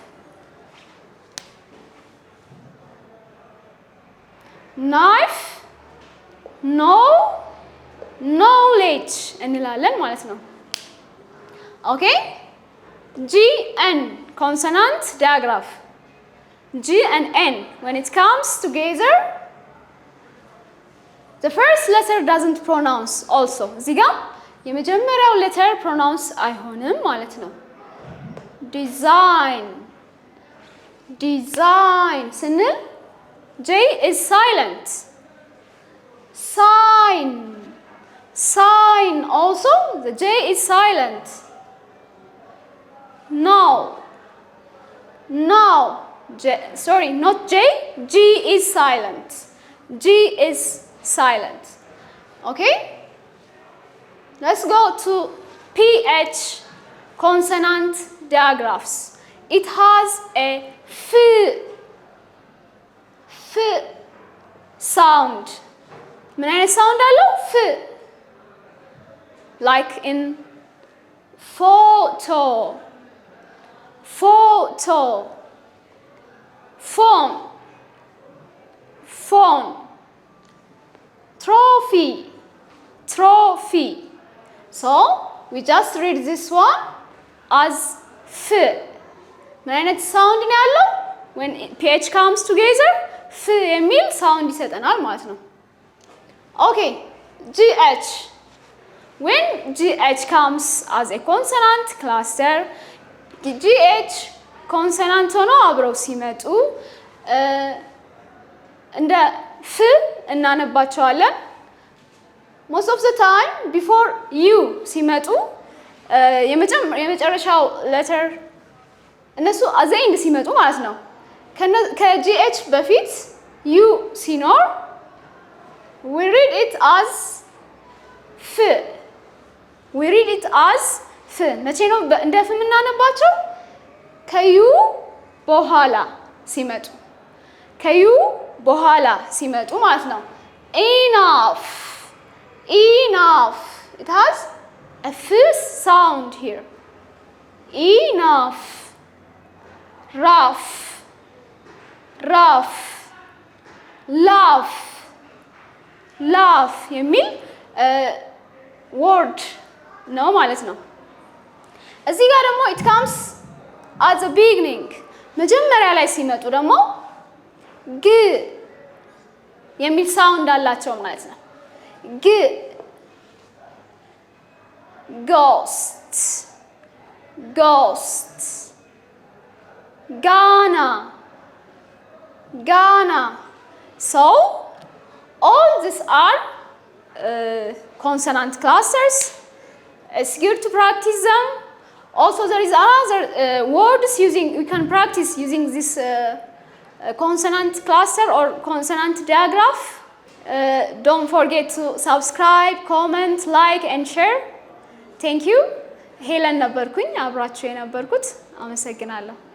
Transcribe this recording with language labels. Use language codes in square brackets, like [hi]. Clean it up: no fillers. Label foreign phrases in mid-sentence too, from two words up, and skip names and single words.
[en] knowledge [am] እንላለን ማለት ነው። [en] ኦኬ G N consonant digraph G and N when it comes together the first letter doesn't pronounce also [am] እዚህ ጋር የመጀመሪያው [en] letter pronounce [am] አይሆንም ማለት ነው። [en] design ስንል J is silent. sign also the J is silent. now sorry not J G is silent. G is silent. Okay, let's go to PH consonant digraphs. It has a f sound. [am] ምን አይነት ሳውንድ አለው? [en] f like in photo phone trophy so we just read this one as f [am] ምን አይነት ሳውንድ ነው ያለው? [en] when ph comes together f [am] የሚል ሳውንድ ይሰጠናል ማለት ነው። [en] okay gh when gh comes as a consonant cluster gh consonant [am] ሆኖ አብረው ሲመጡ እንደ f እናነባቸዋለን። [en] most of the time before u [am] ሲመጡ የመጨረሻው letter እነሱ [en] as a end [am] ሲመጡ ማለት ነው። ከgh በፊት u ሲኖር [en] we read it as f [am] መቼ ነው እንደ f የምናነባቸው? ከዩ በኋላ ሲመጡ ማለት ነው። [en] enough it has a f sound here enough rough rough laugh laugh [am] የሚል word ነው ማለት ነው። እዚህ ጋር ደግሞ [en] it comes at the beginning [am] መጀመሪያ ላይ ሲመጡ ደግሞ ግ የሚል ሳውንድ አላቸው ማለት ነው። ግ [en] ghost ghost Ghana Ghana so all these are consonant clusters. It's good to practice them. Also there is another words using we can practice using this consonant cluster or consonant digraph. Don't forget to subscribe, comment, like and share. Thank you. [am] ሄለን ነበርኩኝ አብራችሁ የነበርኩት አመሰግናለሁ።